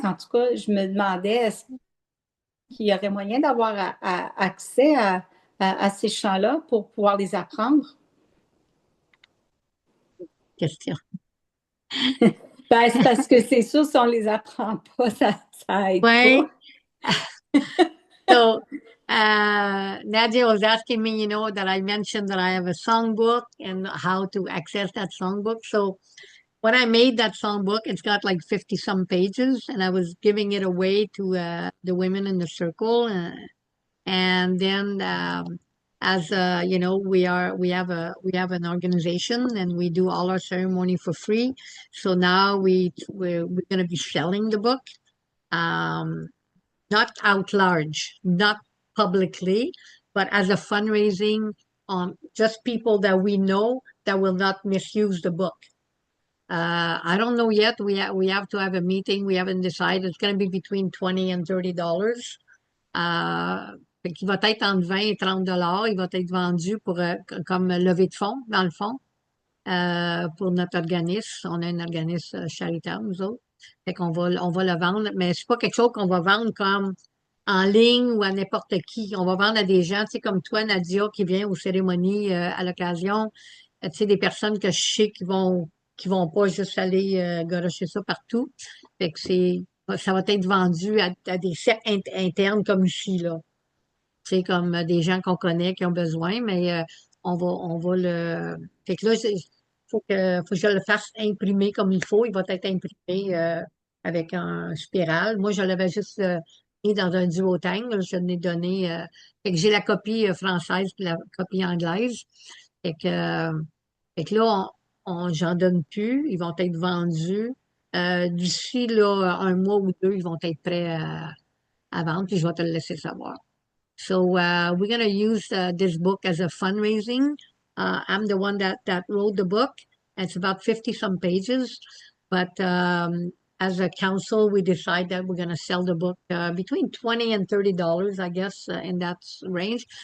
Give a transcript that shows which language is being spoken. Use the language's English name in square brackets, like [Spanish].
[French] En tout cas, je me demandais est-ce qu'il y aurait moyen d'avoir accès à ces chants-là pour pouvoir les apprendre? Question. Ben, c'est parce que c'est sûr, si on les apprend pas, ça aide Ouais. pas. [English] So, Nadia was asking me, that I mentioned that I have a songbook and how to access that songbook. So, when I made that songbook, it's got like 50 some pages, and I was giving it away to the women in the circle. And then, as we have an organization, and we do all our ceremony for free. So now we're going to be selling the book. Not out large, not publicly, but as a fundraising on just people that we know that will not misuse the book. I don't know yet. We have to have a meeting. We haven't decided. It's going to be between $20 and $30. [French] Qui va être entre 20 et 30 dollars. Il va être vendu pour comme levée de fonds, dans le fond, pour notre organisme. On a un organisme charitable, nous autres. Fait qu'on on va le vendre, mais c'est pas quelque chose qu'on va vendre comme en ligne ou à n'importe qui. On va vendre à des gens, tu sais, comme toi, Nadia, qui vient aux cérémonies à l'occasion. Tu sais, des personnes que je sais qui vont pas juste aller garocher ça partout. Fait que ça va être vendu à des sites internes comme ici, là. Tu sais, comme des gens qu'on connaît qui ont besoin, mais on va le. Fait que là, faut que je le fasse imprimer comme il faut. Il va être imprimé avec un spirale. Moi, je l'avais juste mis dans un duotang. Là, je l'ai donné. Fait que j'ai la copie française puis la copie anglaise. Fait que, là, j'en donne plus. Ils vont être vendus. D'ici là, un mois ou deux, ils vont être prêts à vendre, puis je vais te le laisser savoir. [English] So we're going to use this book as a fundraising. I'm the one that wrote the book. It's about 50 some pages, but as a council, we decide that we're going to sell the book between $20 and $30, I guess, in that range.